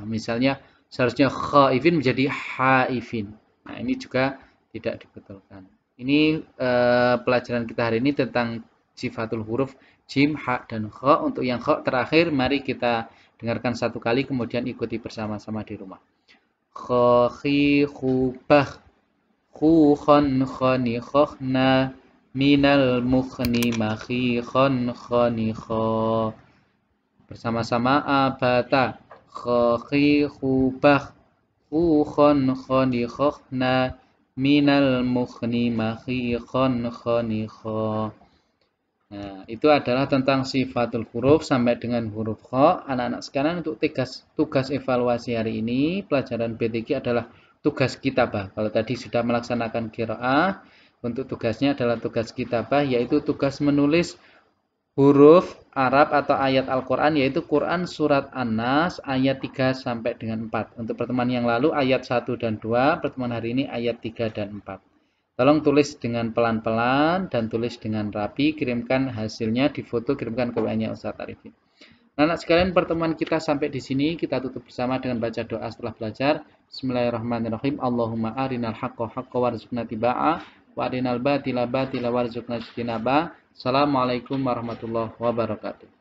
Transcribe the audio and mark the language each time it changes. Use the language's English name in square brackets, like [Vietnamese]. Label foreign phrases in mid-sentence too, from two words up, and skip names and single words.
[Indonesian] Misalnya seharusnya khaifin menjadi haifin. Nah, ini juga tidak dibetulkan. Ini pelajaran kita hari ini tentang [Arabic] صفات الحروف [Indonesian] jim, ha, dan kha. Untuk yang kha terakhir, mari kita dengarkan satu kali kemudian ikuti bersama-sama di rumah. Kha, khi, khu, bah, khu, khon, khoni, khokhna, minal mukhni, makhi, khon, khoni, kho. Bersama-sama abata. Kha, khi, khu, bah, khu, khon, khoni, khokhna, minal mukhni makhikhon khoniho. Nah, itu adalah tentang [Arabic] صفات الحروف [Indonesian] sampai dengan huruf kha. Anak-anak sekalian, untuk tugas evaluasi hari ini pelajaran B3 adalah tugas kitabah. Kalau tadi sudah melaksanakan qiraah, untuk tugasnya adalah tugas kitabah, yaitu tugas menulis huruf Arab atau ayat Al-Quran, yaitu Quran Surat An-Nas ayat 3 sampai dengan 4. Untuk pertemuan yang lalu ayat 1 dan 2, pertemuan hari ini ayat 3 dan 4. Tolong tulis dengan pelan-pelan dan tulis dengan rapi, kirimkan hasilnya di foto, kirimkan ke WA-nya Ustadz Arifin. Anak sekalian, pertemuan kita sampai di sini, kita tutup bersama dengan baca doa setelah belajar. [Arabic] بسم الله الرحمن الرحيم. اللهم أرنا الحق حقا وارزقنا اتباعه وأرنا الباطل باطلا وارزقنا اجتنابه. السلام عليكم ورحمة الله وبركاته.